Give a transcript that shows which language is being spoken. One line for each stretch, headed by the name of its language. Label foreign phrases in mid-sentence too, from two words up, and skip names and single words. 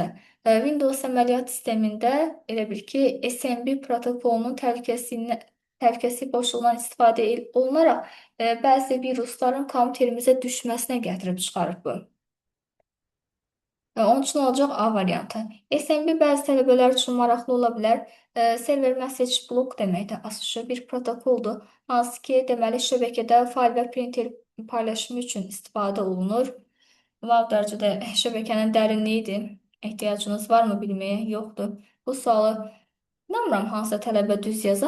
Azerbaijani: Windows əməliyyat sistemində elə bil ki, SMB protokolunun təhlükəsizlik boşluğundan istifadə olunaraq bəzi virusların kompüterimizə düşməsinə gətirib çıxarıb bu. Onun üçün olacaq A variantı. SMB bəzi tələbələr üçün maraqlı ola bilər.
English: Server message block
Azerbaijani: deməkdir. Açışı bir protokoldur. Hansı ki, deməli şəbəkədə fayl və printer paylaşımı üçün istifadə olunur. Vav dərəcədə şəbəkənin dərinliyidir. Ehtiyacınız varmı bilməyə? Yoxdur. Bu sualı inanmıram hansısa tələbə düz yaza.